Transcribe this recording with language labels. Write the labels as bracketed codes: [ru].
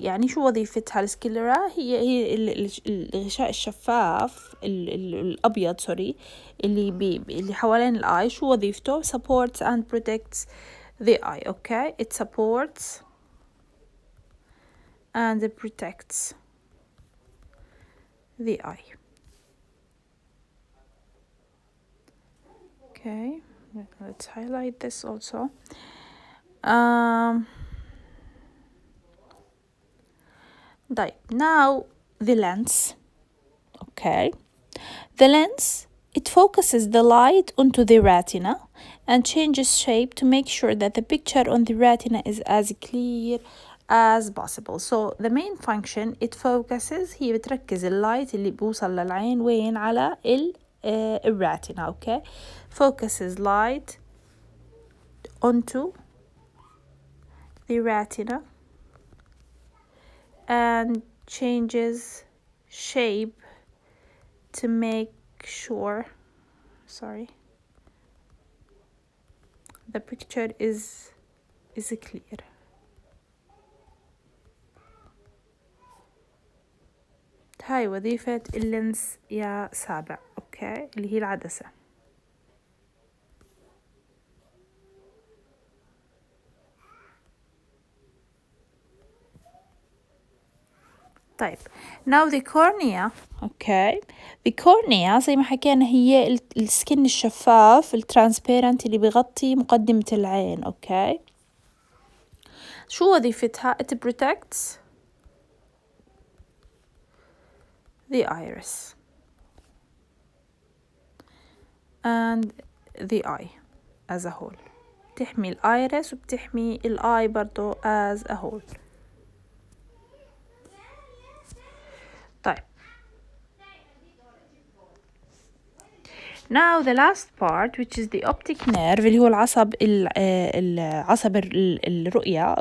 [ar] يعني شو وظيفتها السكلرا؟ هي الغشاء الشفاف الابيض اللي حوالين الاي. شو وظيفته؟ [en] supports and protects the eye. okay. it supports and protects the eye. okay. let's highlight this also. now the lens. okay. the lens it focuses the light onto the retina and changes shape to make sure that the picture on the retina is as clear as possible. so the main function it focuses [ar] هي بتركز اللايت اللي بوصل للعين وين؟ على الراتنا. [en] okay. focuses light onto the retina and changes shape to make sure the picture is clear. [ar] هاي وظيفة اللينس يا سابع. اوكي. اللي هي العدسة. [en] طيب now the cornea. [ar] okay, the cornea زي ما حكينا هي السكن الشفاف الترانسبيرنت اللي بيغطي مقدمة العين. [en] okay, [ar] شو وظيفتها؟ [en] it protects the iris and the eye as a whole. [ar] بتحمي الايرس وبتحمي الاي برضو [en] as a whole. طيب now the last part which is the optic nerve [ar] اللي هو العصب العصب الرؤية.